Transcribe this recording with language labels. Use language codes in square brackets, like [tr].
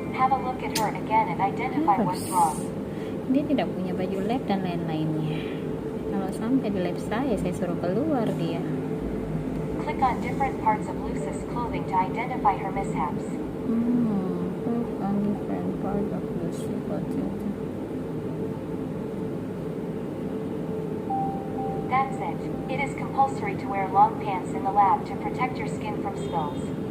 [en] Have a look at her again and identify what's wrong. [id] Dia tidak punya baju lab dan lain-lainnya. Kalau sampai di lab saya suruh keluar dia. [en] Click on different parts of Lucy's clothing to identify her mishaps. Click on different part of Lucy clothing. That's it. It is compulsory to wear long pants in the lab to protect your skin from spills.